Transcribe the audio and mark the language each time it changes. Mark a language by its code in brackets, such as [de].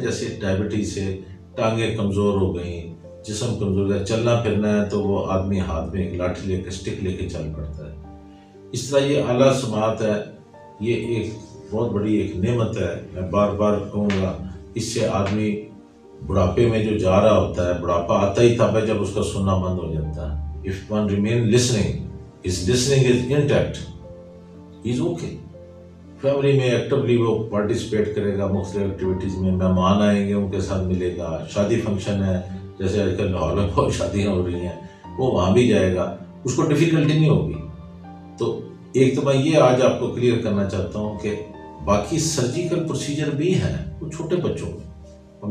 [ur] جیسے ڈائبٹیز سے ٹانگیں کمزور ہو گئیں, جسم کمزور ہو گیا, چلنا پھرنا ہے تو وہ آدمی ہاتھ میں ایک لاٹھی لے کے اسٹک لے کے چل پڑتا ہے. اس طرح یہ اعلیٰ سماعت ہے, یہ ایک بہت بڑی ایک نعمت ہے. میں بار بار کہوں گا, اس سے آدمی بڑھاپے میں جو جا رہا ہوتا ہے, بڑھاپا آتا ہی تھا جب اس کا سننا بند ہو جاتا ہے. [en] if one remain listening, his listening is intact, he is okay. [ur] Family میں ایکٹیولی وہ پارٹیسپیٹ کرے گا مختلف ایکٹیویٹیز میں, مہمان آئیں گے ان کے ساتھ ملے گا, شادی فنکشن ہے جیسے آج کل لاہور میں بہت شادیاں ہو رہی ہیں, وہ وہاں بھی جائے گا, اس کو ڈیفیکلٹی نہیں ہوگی. تو ایک تو میں یہ آج آپ کو کلیئر کرنا چاہتا ہوں کہ باقی سرجیکل پروسیجر بھی ہیں وہ چھوٹے بچوں میں.